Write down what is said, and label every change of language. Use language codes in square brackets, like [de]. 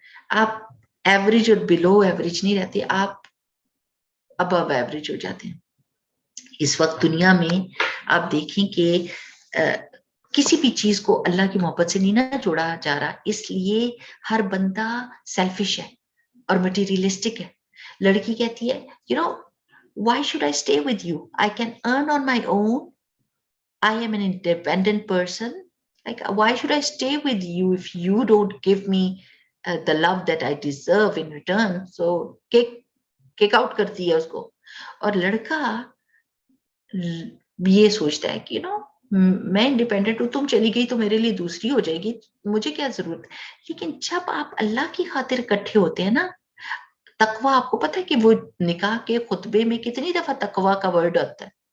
[ur] آپ ایوریج اور below average نہیں رہتے, آپ ابو ایوریج ہو جاتے ہیں. اس وقت دنیا میں آپ دیکھیں کہ کسی بھی چیز کو اللہ کی محبت سے نہیں نہ جوڑا جا رہا, اس لیے ہر بندہ سیلفش ہے اور مٹیریلسٹک ہے. لڑکی کہتی ہے [en] why should I stay with you? I can earn on my own. I am an independent person. Like, why should I stay with you if you don't give me the love that I deserve in return? So kick out [ur] کرتی ہے اس کو. اور لڑکا یہ سوچتا ہے کہ میں انڈیپینڈنٹ ہوں, تم چلی گئی تو میرے لیے دوسری ہو جائے گی, مجھے کیا ضرورت. لیکن جب آپ اللہ کی خاطر اکٹھے ہوتے ہیں نا, تقوی, آپ کو پتا ہے کہ وہ نکاح کے خطبے میں کتنی دفعہ تقوی کا ورڈ آتا ہے.